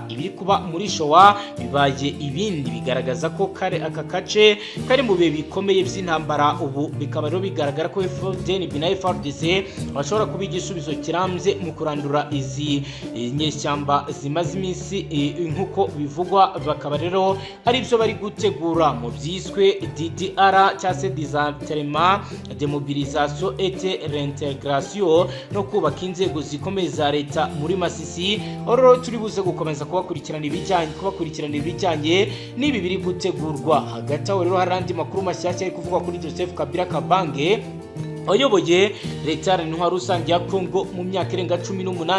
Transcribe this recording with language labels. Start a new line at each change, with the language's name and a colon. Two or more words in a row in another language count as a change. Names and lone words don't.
Kinyarwanda: Ibiri kuba muri Showa bibaye ibindi bigaragaza ko kare aka kace kari mu bihe bikomeye by'intambara. Ubu bikaba rero bigaragara ko FDNB na FARDC bashobora kuba igisubizo kirambye mu kurandura izi nyeshyamba zimaze iminsi nk'uko bivugwa. Bakaba rero ari byo bari gutegura mu byiswe DDR cyangwa se
French: désarmement, démobilisation et réintégration
Kinyarwanda: no kubaka inzego zikomeye za leta muri Masisi. Rero turi buze gukomeza kubakurikirana ibijyanye n'ibi biri gutegurwa. Hagati aho rero hari andi makuru mashyashya ari kuvugwa kuri Joseph Kabila Kabange wayoboye leta y'intwaro rusange ya Kongo mu myaka irenga 18.